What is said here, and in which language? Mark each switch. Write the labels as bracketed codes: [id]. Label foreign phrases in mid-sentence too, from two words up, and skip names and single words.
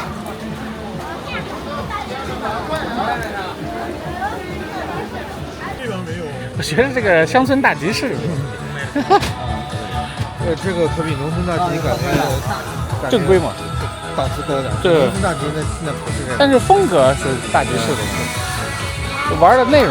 [zh] 这边没有。我觉得這個鄉村大集市。這個可比農村大集感覺正規嘛，檔次高點。對。農村大集那不是這樣。但是風格是大集市的，玩的內容。